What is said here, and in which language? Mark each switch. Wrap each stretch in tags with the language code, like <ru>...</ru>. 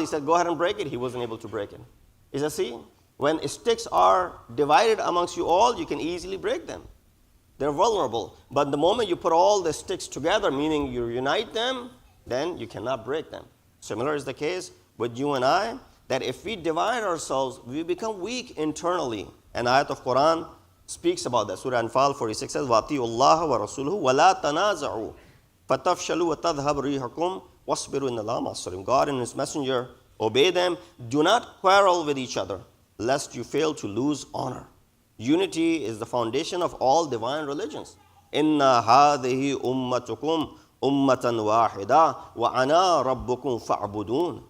<en>He said, go ahead and break it. He wasn't able to break it. He said, see, when sticks are divided amongst you all, you can easily break them. They're vulnerable. But the moment you put all the sticks together, meaning you unite them, then you cannot break them. Similar is the case with you and I, that if we divide ourselves, we become weak internally. An ayat of Quran speaks about that. Surah Anfal 46 says,</en> <ar>وَأَطِيعُوا اللَّهَ وَرَسُولُهُ وَلَا تَنَازَعُوا فَتَفْشَلُوا وَتَذْهَبْ رِيحُكُمْ وَاصْبِرُوا إِنَّ اللَّهَ مَعَ الصَّابِرِينَ.</ar> <en>God and His Messenger, obey them. Do not quarrel with each other, lest you fail to lose honor. Unity is the foundation of all divine religions.</en> <ar>إِنَّ هَذِهِ أُمَّتُكُمْ أُمَّةً وَاحِدًا وَأَنَا رَبُّكُمْ فَاعْبُدُونَ.</ar>